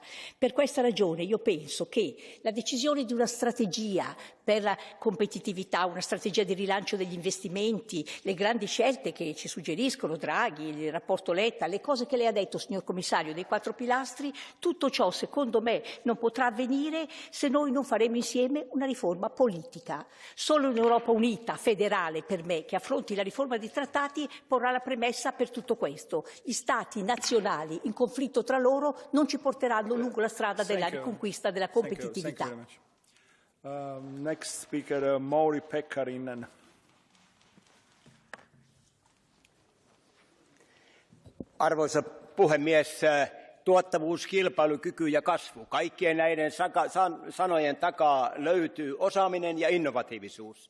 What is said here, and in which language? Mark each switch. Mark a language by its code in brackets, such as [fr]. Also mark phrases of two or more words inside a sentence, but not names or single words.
[it] Per questa ragione io penso che la decisione di una strategia per la competitività, una strategia di rilancio degli investimenti, le grandi scelte che ci suggeriscono Draghi Draghi, il rapporto Letta, le cose che lei ha detto, signor Commissario, dei 4 pilastri, tutto ciò secondo me non potrà avvenire se noi non faremo insieme una riforma politica. Solo un'Europa unita, federale per me, che affronti la riforma dei trattati porrà la premessa per tutto questo. Gli Stati nazionali in conflitto tra loro non ci porteranno lungo la strada della riconquista della competitività. [en] Next speaker, Mauri Pekkarinen. [fi] Arvoisa puhemies, tuottavuus, kilpailukyky ja kasvu. Kaikkien näiden sanojen takaa löytyy osaaminen ja innovatiivisuus.